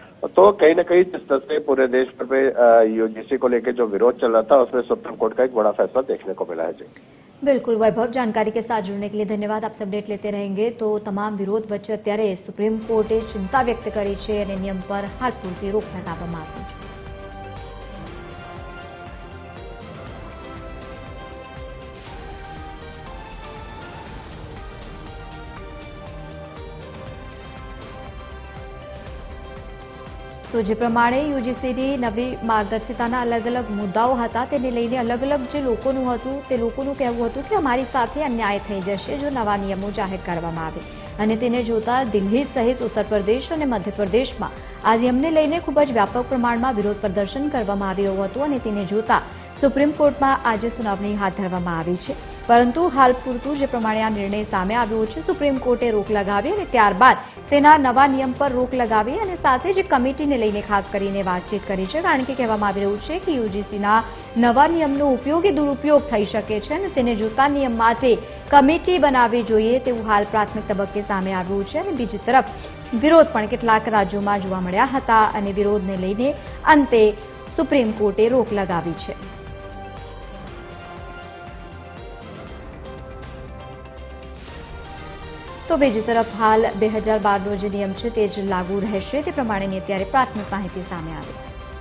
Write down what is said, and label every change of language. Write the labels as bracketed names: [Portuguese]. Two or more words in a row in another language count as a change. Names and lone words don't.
[Hindi] तो कहीं ना कहीं जिस तरह से पूरे देश भर में यूजीसी को लेकर जो विरोध चल रहा था उसमें सुप्रीम कोर्ट का एक बड़ा फैसला देखने को मिला है। जी बिल्कुल वैभव, जानकारी के साथ जुड़ने के लिए धन्यवाद। आपसे अपडेट लेते रहेंगे। [Gujarati] તો તમામ વિરોધ વચ્ચે અત્યારે સુપ્રીમ કોર્ટે ચિંતા વ્યક્ત કરી હૈ ઔર નિયમ પર હાલ પૂરતી રોક લગાવવામાં આવી છે। તો જે પ્રમાણે યુજીસીની નવી માર્ગદર્શિતાના અલગ અલગ મુદ્દાઓ હતા તેને લઈને અલગ અલગ જે લોકોનું હતું તે લોકોનું કહેવું હતું કે અમારી સાથે અન્યાય થઈ જશે જો નવા નિયમો જાહેર કરવામાં आवे અને તેને જોતા દિલ્હી સહિત ઉત્તર પ્રદેશ અને મધ્યપ્રદેશમાં આ નિયમને લઈને ખૂબ જ વ્યાપક પ્રમાણમાં વિરોધ પ્રદર્શન કરવામાં આવી રહ્યું હતું અને તેને જોતા સુપ્રીમ કોર્ટમાં આજે સુનાવણી હાથ ધરવામાં આવી છે, પરંતુ હાલ પૂરતું જે પ્રમાણે આ નિર્ણય સામે આવ્યો છે સુપ્રીમ કોર્ટે રોક લગાવી અને ત્યારબાદ તેના નવા નિયમ પર રોક લગાવી અને સાથે જ કમિટીને લઈને ખાસ કરીને વાતચીત કરી છે, કારણ કે કહેવામાં આવી રહ્યું છે કે યુજીસીના નવા નિયમનો ઉપયોગી દુરુપયોગ થઈ શકે છે અને તેને જોતા નિયમ માટે કમિટી બનાવવી જોઈએ તેવું હાલ પ્રાથમિક તબક્કે સામે આવ્યું છે। અને બીજી તરફ વિરોધ પણ કેટલાક રાજ્યોમાં જોવા મળ્યા હતા અને વિરોધને લઈને અંતે સુપ્રીમ કોર્ટે રોક લગાવી છે। તો બીજી તરફ હાલ 2012 નો જે નિયમ હૈ તે જ લાગુ રહેશે તે પ્રમાણેની અત્યારે પ્રાથમિક માહિતી સામે આવી।